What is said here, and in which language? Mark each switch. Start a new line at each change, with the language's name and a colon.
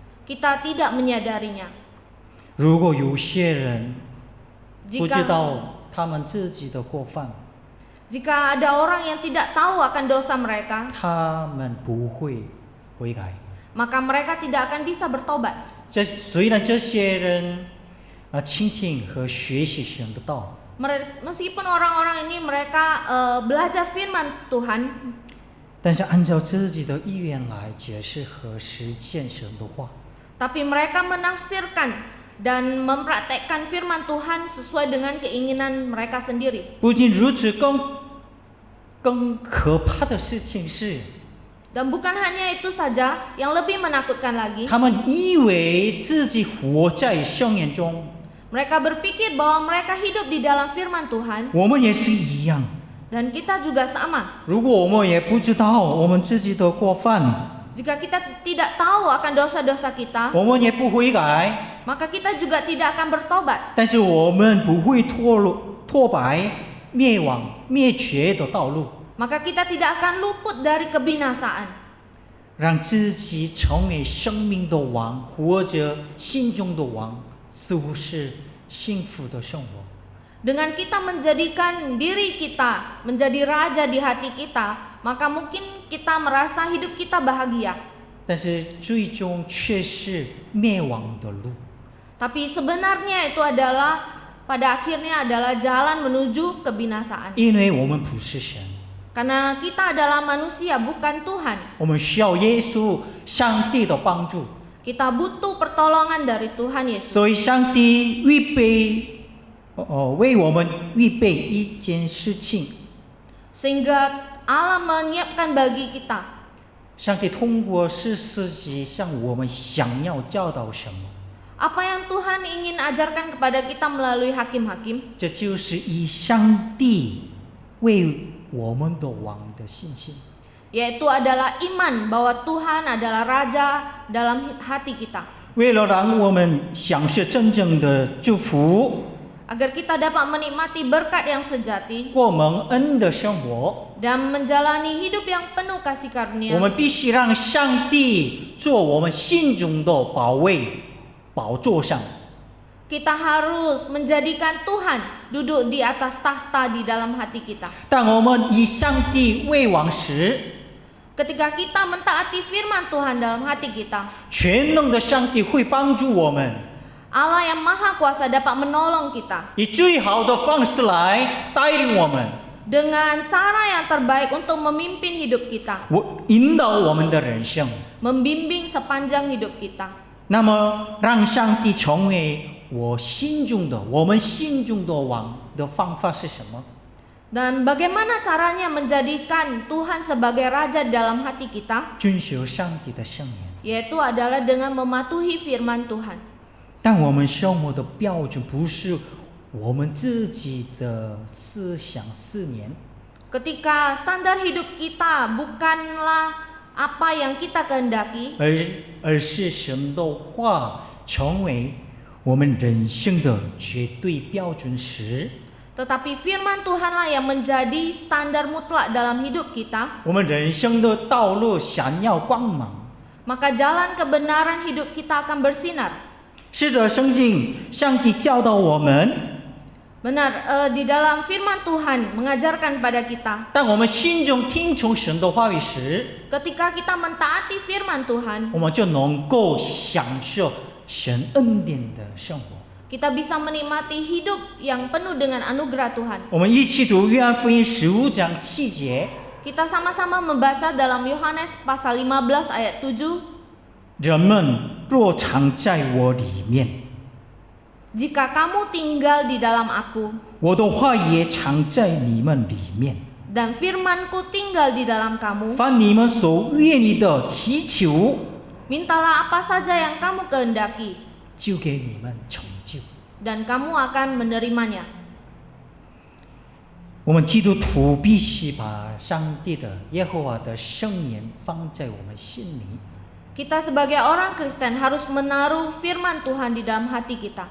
Indonesian: kita tidak menyadarinya.
Chinese: 如果有些人不知
Indonesian: Jika
Chinese: 道他们自己的过犯，
Indonesian: jika ada orang yang tidak tahu akan dosa mereka,
Chinese: 他们不会悔改。
Indonesian: maka mereka tidak akan bisa bertobat.
Chinese: 虽然这些人倾听和学习神的道，
Indonesian: Meskipun orang-orang ini mereka belajar firman Tuhan,
Chinese: 但是按照自己的意愿来解释和实践神的话，
Indonesian: tapi mereka menafsirkan dan mempraktekkan firman Tuhan sesuai dengan keinginan mereka sendiri.
Chinese: 不仅如此，更可怕的事情是，
Indonesian: Dan bukan hanya itu saja, yang lebih menakutkan lagi,
Chinese: 他们以为自己活在圣言中，
Indonesian: mereka berpikir bahwa mereka hidup di dalam firman Tuhan,
Chinese: 我们也是一样。
Indonesian: dan kita juga sama.
Chinese: 如果我们也不知道我们自己的过犯，
Indonesian: Jika kita tidak tahu akan dosa-dosa kita,
Chinese: 我们也不悔改，
Indonesian: maka kita juga tidak akan bertobat.
Chinese: 但是我们不会脱白灭亡灭绝的道路，
Indonesian: Maka kita tidak akan luput dari kebinasaan.
Chinese: 让自己成为生命的王，活着心中的王，似乎是幸福的生活。
Indonesian: Dengan kita menjadikan diri kita menjadi raja di hati kita, maka mungkin kita merasa hidup kita bahagia.
Chinese: 但是最终却是灭亡的路。
Indonesian: Tapi sebenarnya itu adalah pada akhirnya adalah jalan menuju kebinasaan.
Chinese: 因为我们不是神，
Indonesian: Karena kita adalah manusia, bukan Tuhan.
Chinese: 我们需要耶稣、上帝的帮助，
Indonesian: Kita butuh pertolongan dari Tuhan Yesus.
Chinese: 所以上帝预备，为我们预备一件事情。
Indonesian: Sehingga Allah menyiapkan bagi kita.
Chinese: 上帝通过诗诗集向我们想要教导什么？
Indonesian: Apa yang Tuhan ingin ajarkan kepada kita melalui hakim-hakim?
Chinese: 这就是以上帝为我们的王的信心。
Indonesian: Yaitu adalah iman bahwa Tuhan adalah Raja dalam hati kita.
Chinese: 为了让我们享受真正的祝福，
Indonesian: Agar kita dapat menikmati berkat yang sejati
Chinese: 过蒙恩的生活，
Indonesian: dan menjalani hidup yang penuh kasih
Chinese: 我
Indonesian: karunia.
Chinese: 们必须让上帝做我们心中的保卫宝座上。
Indonesian: Kita harus menjadikan Tuhan duduk di atas tahta di dalam hati kita.
Chinese: 当我们以上帝为王时，
Indonesian: Ketika kita mentaati firman Tuhan dalam hati kita,
Chinese: 全能的上帝会帮助我们，
Indonesian: Allah yang Maha Kuasa dapat menolong kita
Chinese: 以最好的方式来带领我们，
Indonesian: dengan cara yang terbaik untuk memimpin hidup kita,
Chinese: 引导我们的人生。
Indonesian: membimbing sepanjang hidup kita.
Chinese: 那么，让上帝成为我们心中的王的方法是什么？
Indonesian: Dan bagaimana caranya menjadikan Tuhan sebagai Raja dalam hati kita?
Chinese: 遵守上帝的圣言。
Indonesian: Yaitu adalah dengan mematuhi firman Tuhan.
Chinese: 但我们生活的标准不是我们自己的思想思念，
Indonesian: Ketika standar hidup kita bukanlah apa yang kita kehendaki,
Chinese: 而是神的话成为我们人生的绝对标准时，
Indonesian: tetapi firman Tuhanlah yang menjadi standar mutlak dalam hidup kita,
Chinese: 我们人生的道路闪耀光芒。
Indonesian: maka jalan kebenaran hidup kita akan bersinar.
Chinese: 是的，圣经上帝教导我们，
Indonesian: Benar, di dalam firman Tuhan mengajarkan pada kita,
Chinese: 当我们心中听从神的话语时，
Indonesian: ketika kita mentaati firman Tuhan,
Chinese: 我们就能够享受神恩典的生活。
Indonesian: kita bisa menikmati hidup yang penuh dengan anugerah Tuhan.
Chinese: 我们一起读约翰福音15章7节。
Indonesian: Kita sama-sama membaca dalam Yohanes pasal 15 ayat 7.
Chinese: 人们若常在我里面，
Indonesian: Jika kamu tinggal di dalam aku,
Chinese: 我的话也常在你们里面。
Indonesian: dan firmanku tinggal di dalam kamu,
Chinese: 凡你们所愿意的祈求，
Indonesian: mintalah apa saja yang kamu kehendaki,
Chinese: 就给你们成就。
Indonesian: dan kamu akan menerimanya.
Chinese: 我们基督徒必须把上帝的耶和华的圣言放在我们心里，
Indonesian: Kita sebagai orang Kristen harus menaruh firman Tuhan di dalam hati kita